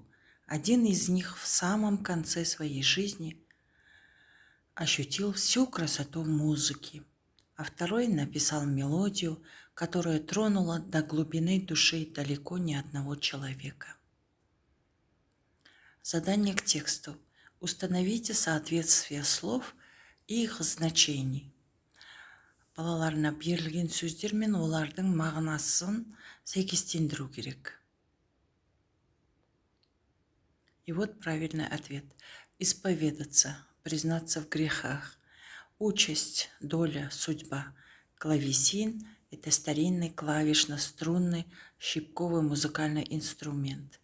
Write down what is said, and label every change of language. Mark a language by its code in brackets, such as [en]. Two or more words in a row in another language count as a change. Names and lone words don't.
[ru] Один из них в самом конце своей жизни ощутил всю красоту музыки, а второй написал мелодию, которая тронула до глубины души далеко не одного человека. Задание к тексту. Установите соответствие слов и их значений. [kk] Балаларына берілген сөздер мен олардың мағынасын сәйкестендіру керек. [ru] И вот правильный ответ. Исповедаться, признаться в грехах. Участь, доля, судьба. Клавесин – это старинный клавишно-струнный щипковый музыкальный инструмент.